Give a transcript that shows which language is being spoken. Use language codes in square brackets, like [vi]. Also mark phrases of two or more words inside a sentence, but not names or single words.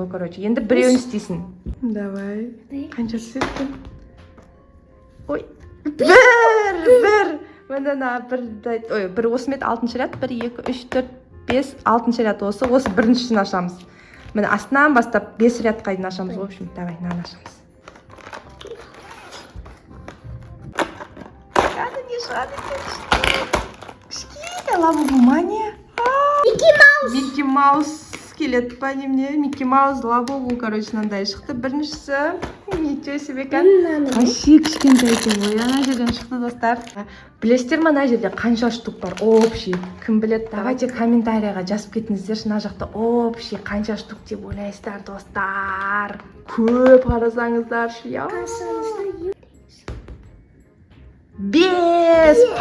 [kk] Ол, короче, енді біреуін істейсің. Давай. Қанша түсетін? Ой, бір. Міне бір осы мет 6-шы ряд, 1, 2, 3, 4, 5, 6-шы ряд осы біріншісін ашамыз. Міне астынан бастап 5 рядқа дейін ашамыз. [ru] В общем, давай, [kk] мынаны ашамыз. Кішкене лабубу ма не? Микки Маус келеді па немене? Микки Маус лабубу, короче, мынандай шықты. Біріншісі, [ru] ничего себе екен. [kk] Вообще кішкентай екен ғой. Ана жерден шықты, достар. Білесіздер ме, ана жерде қанша штук бар? Общий. Кім біледі? Давайте комментарийға жазып кетіңіздер. Мына жақта общий қанша штук деп ойлайсыздар, достар. Көп қарасаңыздаршы. 5!